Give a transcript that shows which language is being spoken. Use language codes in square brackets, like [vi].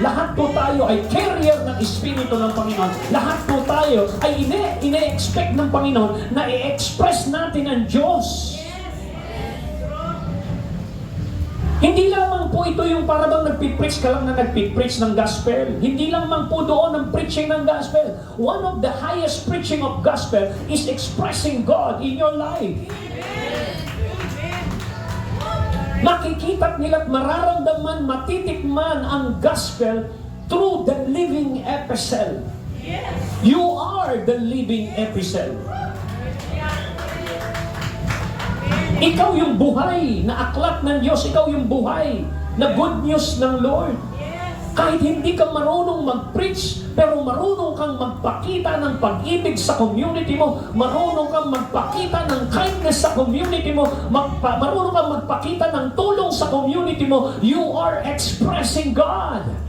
[tl] Lahat po tayo ay carrier ng Espiritu ng Panginoon. Lahat po tayo ay ine-expect ng Panginoon na i-express natin ang Diyos. Hindi lamang po ito yung parang nagpipreach ka lang na nagpipreach ng gospel. Hindi lamang po doon ang preaching ng gospel. [en] One of the highest preaching of gospel is expressing God in your life. [tl] Makikita nila at mararamdaman, matitikman ang gospel [en] through the living epistle. You are the living epistle. [tl] Ikaw yung buhay na aklat ng Diyos. Ikaw yung buhay na good news ng Lord. Kahit hindi ka marunong mag-preach, pero marunong kang magpakita ng pag-ibig sa community mo, marunong kang magpakita ng kindness sa community mo, marunong kang magpakita ng tulong sa community mo, [en] you are expressing God.